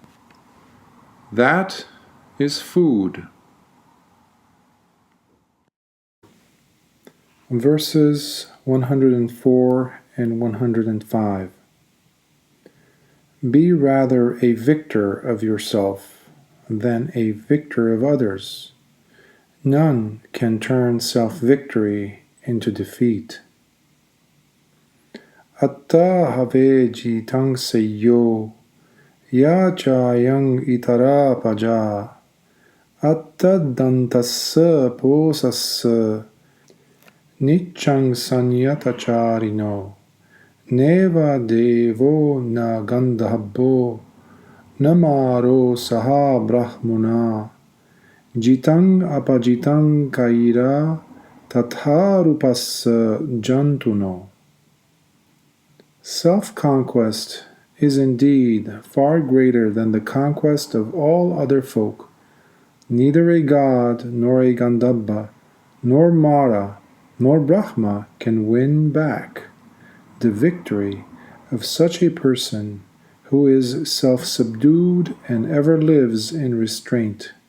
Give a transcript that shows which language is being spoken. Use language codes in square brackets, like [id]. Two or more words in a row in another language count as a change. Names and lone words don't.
[en] That is food. Verses 104 and 105. Be rather a victor of yourself than a victor of others. None can turn self-victory into defeat. [pi] Atta have jitang seyo, ya chayang itara paja, atta dantassa posassa, nichang sanyatacharino, neva devo na gandhabbo, namaro saha brahmuna, jitang apajitang kaira, tatharupassa jantuno. [en] Self-conquest is indeed far greater than the conquest of all other folk. Neither a god, nor a Gandhabba, nor Mara, nor Brahma can win back the victory of such a person who is self-subdued and ever lives in restraint.